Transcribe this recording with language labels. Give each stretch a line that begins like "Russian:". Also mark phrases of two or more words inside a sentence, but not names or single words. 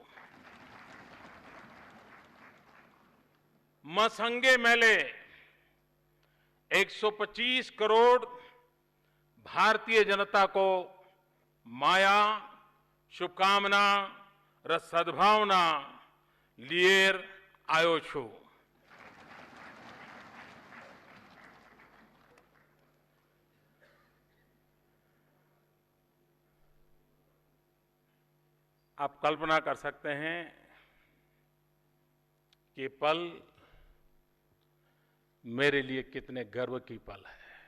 Nepali: म सँगै मैले 125 करोड़ भारतीय जनता को माया, शुभकामना र सद्भावना लिएर आयो छु।
Hindi: आप कल्पना कर सकते हैं कि पल मेरे लिए कितने गर्व की पल है,